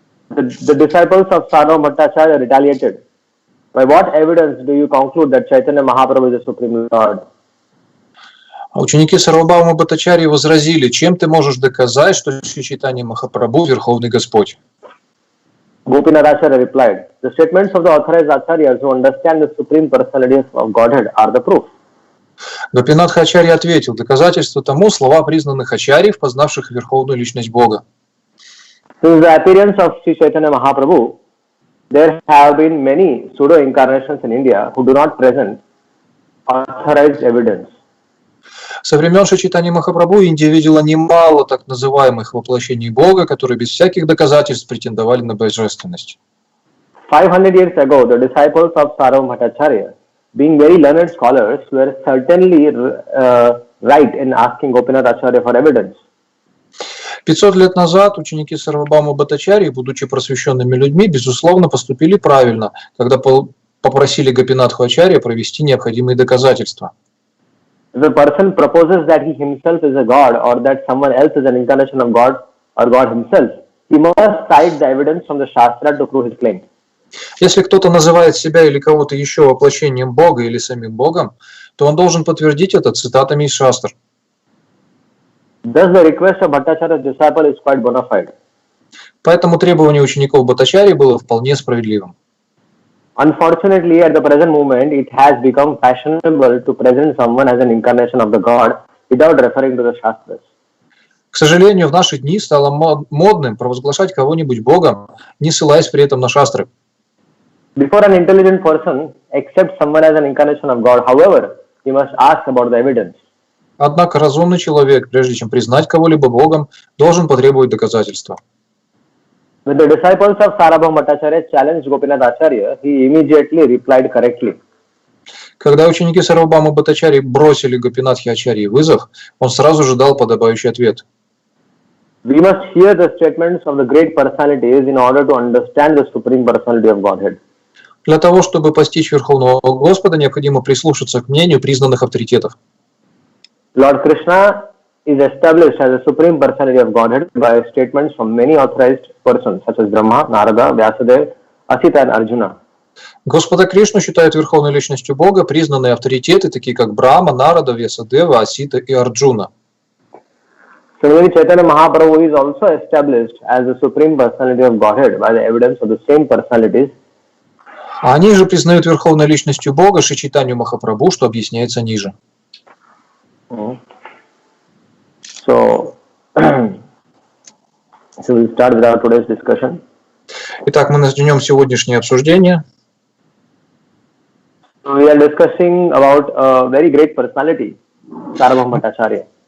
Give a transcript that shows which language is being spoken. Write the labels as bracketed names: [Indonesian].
[English] The disciples of Sarvabhauma Bhattacharya retaliated. By what evidence do you conclude that Chaitanya Mahaprabhu is the Supreme Lord? [Russian] Ученики Сарвабхаума Бхаттачарьи возразили: чем ты можешь доказать, что Шри Чайтанья Махапрабху Верховный Господь? [English] Gopinath Acharya replied, the statements of the authorized acharyas who understand the Supreme Personality of Godhead are the proof. [Russian] Гопинатха Ачарья ответил: доказательство тому слова признанных ачарьев, познавших Верховную Личность Бога. [English] Since the appearance of Sri Chaitanya Mahaprabhu, there have been many pseudo-incarnations in India who do not present authorized evidence. [Russian] Со времен Шри Чайтаньи Махапрабху Индия видела немало так называемых воплощений Бога, которые без всяких доказательств претендовали на божественность. [English] 500 years ago, the disciples of Sarvabhauma Bhattacharya, being very learned scholars, were certainly right in asking Gopinath Acharya for evidence. [Russian] 500 лет назад ученики Сарвабхаума Бхаттачарьи, будучи просвещенными людьми, безусловно поступили правильно, когда попросили Гопинатху Ачарья провести необходимые доказательства. [English] If a person proposes that he himself is a god or that someone else is an incarnation of God or God himself, he must cite the evidence from the Shastra to prove his claim. [Russian] Если кто-то называет себя или кого-то еще воплощением Бога или самим Богом, то он должен подтвердить это цитатами из Шастр. [English] Thus, the request of Bhattacharya's disciple is quite bona fide. [Russian] Поэтому требование учеников Бхаттачарьи было вполне справедливым. [English] Unfortunately, at the present moment, it has become fashionable to present someone as an incarnation of the God without referring to the Shastras. [Russian] К сожалению, в наши дни стало модным провозглашать кого-нибудь Богом, не ссылаясь при этом на Шастры. [English] Before an intelligent person accepts someone as an incarnation of God, however, he must ask about the evidence. [Russian] Однако разумный человек, прежде чем признать кого-либо Богом, должен потребовать доказательства. [English] When the disciples of Sarvabhauma Bhattacharya challenged Gopinath Acharya, he immediately replied correctly. [Russian] Когда ученики Сарвабхаума Бхаттачарьи бросили Гопинатхе Ачарьи вызов, он сразу же дал подобающий ответ. [English] We must hear the statements of the great personalities in order to understand the Supreme Personality of Godhead. [Russian] Для того, чтобы постичь Верховного Господа, необходимо прислушаться к мнению признанных авторитетов. [English] Lord Krishna is established as a supreme personality of Godhead by statements from many authorized persons such as Brahma, Narada, Vyasadeva, Asita and Arjuna. [Russian] Господа Кришну считают верховной личностью Бога признанные авторитеты, такие как Брахма, Нарада, Вьясадева, Асита и Арджуна. [English] Similarly, Chaitanya Mahaprabhu is also established as the supreme personality of Godhead by the evidence of the same personalities. [Russian] Они же признают верховной личностью Бога Шри Чайтанью Махапрабху, что объясняется ниже. [English] So we'll start with our today's discussion. [Russian] Итак, мы начнем сегодняшнее обсуждение. [English] We are discussing about a very great personality, Sarvabhauma Bhattacharya.